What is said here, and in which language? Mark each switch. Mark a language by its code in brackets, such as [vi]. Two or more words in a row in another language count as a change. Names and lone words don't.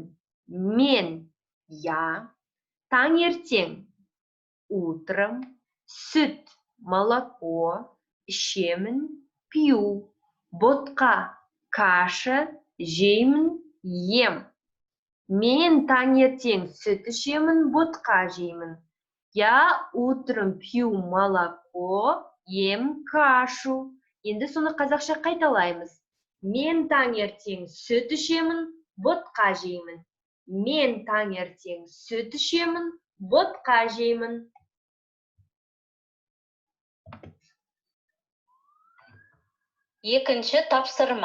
[kk] Мен, я, таңертең, утром, сүт, молоко, ішемін, пью, ботқа, каша, жеймін, ем. Мен таңертең сүт ішемін, ботқа жеймін. [ru] Я утром пью молоко, ем кашу. [kk] Енді соны қазақша қайталаймыз. Мен таңертең сүт ішемін, ботқа жеймін. Мен таңертең сүт ішемін, ботқа жеймін. Екінші тапсырма.